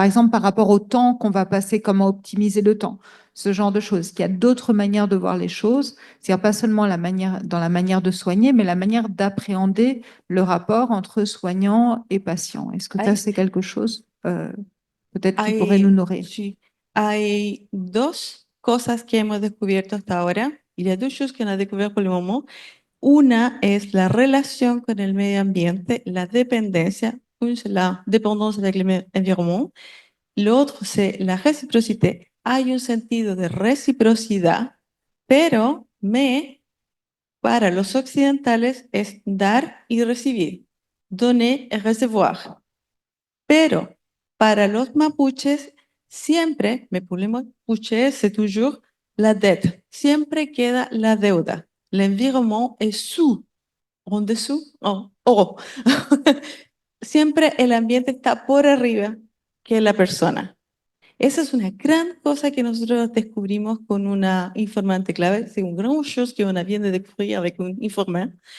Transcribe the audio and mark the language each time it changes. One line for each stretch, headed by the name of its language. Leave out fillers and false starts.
French: Par exemple, par rapport au temps qu'on va passer, comment optimiser le temps, ce genre de choses. Il y a d'autres manières de voir les choses, c'est-à-dire pas seulement dans la manière de soigner, mais la manière d'appréhender le rapport entre soignant et patient. Est-ce que ça, c'est quelque chose peut-être qui pourrait nous nourrir?
Spanish: Sí. Hay dos cosas que hemos descubierto hasta ahora.
French: Il y a deux choses qu'on a découvert pour le moment.
Spanish: Una es la relación con el medio ambiente, la dependencia,
French: une c'est la dépendance avec l'environnement. L'autre c'est la réciprocité.
Spanish: Hay un sentido de reciprocidad, mais para los occidentales es dar y recibir,
French: donner et recevoir.
Spanish: Pero para los mapuches, siempre,
French: me pour les mapuches, c'est toujours la dette.
Spanish: Siempre queda la deuda.
French: L'environnement est en dessous, en haut.
Spanish: Siempre el ambiente está por arriba que la persona. Esa es una gran cosa que nosotros descubrimos con una informante clave.
French: C'est une grande chose qu'on vient de découvrir avec un informante.